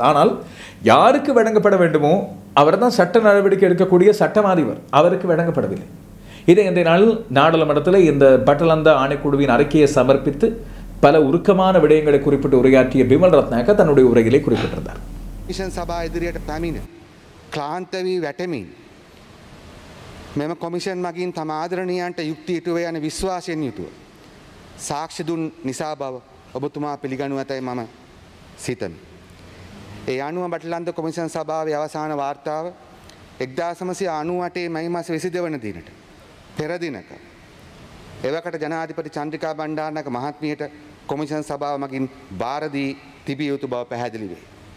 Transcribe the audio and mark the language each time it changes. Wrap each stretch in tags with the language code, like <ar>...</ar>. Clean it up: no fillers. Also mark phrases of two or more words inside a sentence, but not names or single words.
<ta>ஆனால் யாருக்கு வழங்கப்பட வேண்டுமோ அவர் தான் சட்ட நடவடிக்கை எடுக்கக்கூடிய சட்டமாதிபர், அவருக்கு வழங்கப்படவில்லை. இதை இந்த நாளில் நாடாளுமன்றத்தில் இந்த பட்டலந்த ஆணைக்குழுவின் அறிக்கையை சமர்ப்பித்து பல உருக்கமான விடயங்களை குறிப்பிட்டு உரையாற்றிய பிமல் ரத்நாயக்க தன்னுடைய உரையிலே குறிப்பிட்டிருந்தார்.</ta> <si>මෙම කොමිෂන් මගින් තම ආදරණීයන්ට යුක්ති ඉටුව යන විශ්වාසයෙන් යුතුව සාක්ෂි දුන් නිසා බව ඔබතුමා පිළිගනු ඇතැයි මම සිතමි. ඒ අනුව බටලන්ද කොමිෂන් සභාවේ අවසාන වාර්තාව 1998 මැයි මාස 22 වන දිනට පෙර දිනක එවකට ජනාධිපති චන්ද්‍රිකා බණ්ඩාරනායක මහත්මියට කොමිෂන් සභාව මගින් බාර දී තිබිය යුතු බව පැහැදිලි වේ.</si>